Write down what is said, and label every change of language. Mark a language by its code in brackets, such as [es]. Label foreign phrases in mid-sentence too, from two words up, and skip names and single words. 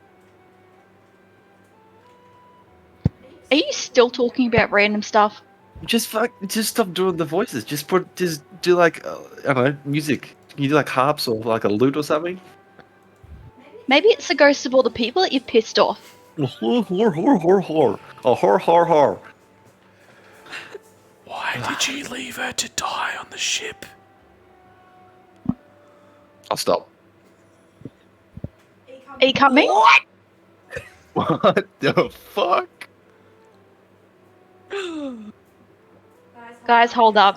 [en] Are you still talking about random stuff? Just stop doing the voices. Just do like I don't know, music. Can you do like harps or like a lute or something? Maybe it's the ghost of all the people that you've pissed off. Hor hor hor hor hor. A hor hor hor. Why did you leave her to die on the ship? I'll stop. Are you coming? What the fuck? Guys, hold up.